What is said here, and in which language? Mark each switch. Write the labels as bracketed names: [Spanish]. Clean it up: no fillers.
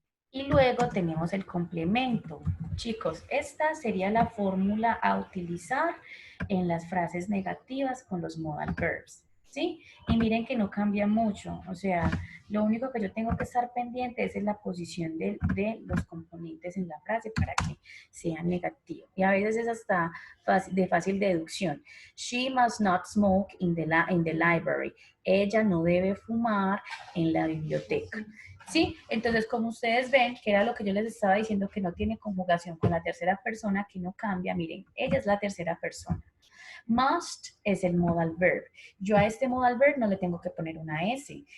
[Spanish] Y luego tenemos el complemento. Chicos, esta sería la fórmula a utilizar en las frases negativas con los modal verbs. ¿sí? Y miren que no cambia mucho, o sea, lo único que yo tengo que estar pendiente es en la posición de los componentes en la frase para que sean negativos. Y a veces es hasta de fácil deducción. [English] She must not smoke in the library. [Spanish] Ella no debe fumar en la biblioteca. ¿Sí? Entonces, como ustedes ven, que era lo que yo les estaba diciendo, que no tiene conjugación con la tercera persona, que no cambia, miren, ella es la tercera persona. Must es el modal verb. Yo a este modal verb no le tengo que poner una S.